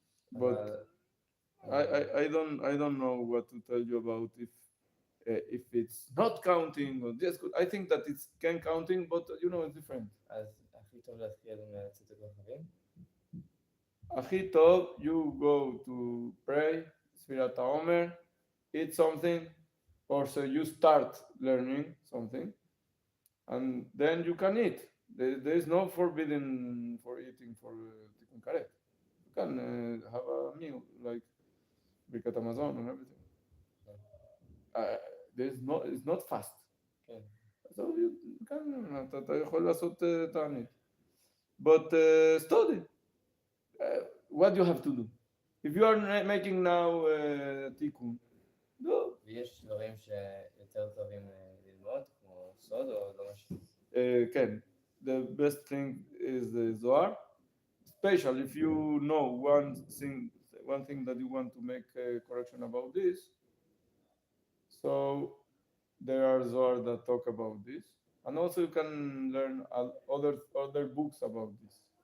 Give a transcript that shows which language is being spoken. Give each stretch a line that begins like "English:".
English: But I don't know what to tell you about if it's not counting or just I think that it's can counting, but it's different.
Hebrew: אז הכי טוב להתחיל מהצאת הכוכבים? הכי טוב,
English: you go to pray, ספירת העומר, eat something, or so you start learning something, and then you can eat. There is no forbidden for eating for Tikkun Karet. You can have a meal like Birkat Hamazon and everything. It's not fast.
Hebrew: כן.
English: So you can,
Hebrew: אתה יכול לעשות תענית.
English: But study. What do you have to do? If you are making now תיקון,
Hebrew: לא. ויש דברים שיותר טובים ללמוד, כמו סוד או לא משהו. כן,
English: the best thing is the Zohar, especially if you know one thing that you want to make a correction about this. So there are Zohar that talk about this, and also you can learn other books about this.